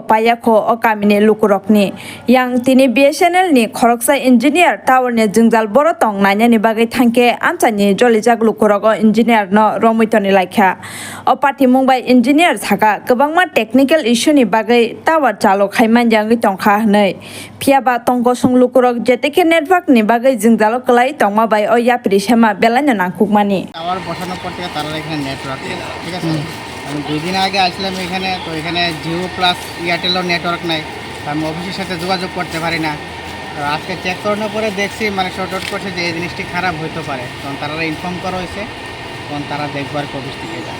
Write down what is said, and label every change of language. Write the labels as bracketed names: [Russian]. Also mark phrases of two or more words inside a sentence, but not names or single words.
[Kok Borok] Payako Okamini Lukurokni Yang Tini BSNL ni Koroksa Engineer Tower ni Jingjal Borotong Nanya ni Bagai Tanke Amchani Jolijak Lukurogo Engineer no Romitoni Laikha Opati Mumbai Engineers Haka Kabangma [English] Technical Issue [Kok Borok] ni Bagai Tower Chalo Khaiman Yangi Tongkha Nei Piaba Tongko Song Lukurok Jeteke Network ni Bagai Jingjalo Kalai Tongma Bai Oya Prishema Belanya Nangkukmani [Bangla] টাওয়ার বসানোর পর থেকে তারা এখানে নেটওয়ার্ক ঠিক আছে আমি 2 দিন আগে আসলাম এখানে তো এখানে জিও প্লাস এয়ারটেলও নেটওয়ার্ক নাই আমি অফিসের সাথে যোগাযোগ করতে পারি না তো আজকে চেক করানোর পরে দেখছি মানে [English] short out [Bangla] করছে যে এই জিনিসটি খারাপ হতে পারে তখন তারা ইনফর্ম করা হয়েছে তখন তারা দেখবার অফিস থেকে যায়